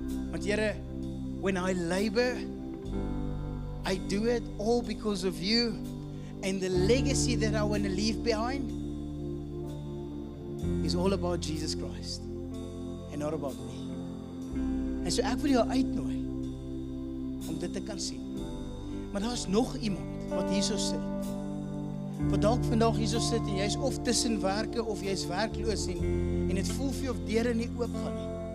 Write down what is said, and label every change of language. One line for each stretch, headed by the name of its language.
English: Want Here, when I labor, I do it all because of you and the legacy that I want to leave behind is all about Jesus Christ and not about me.
Afrikaans: En so ek wil jou uitnooi om dit te kan sien. Maar daar is nog iemand wat hierso sit. Wat dalk vandag hierso sit en jy's of tussen werke of jy's werkloos en dit voel vir jou of deure nie oop gaan nie.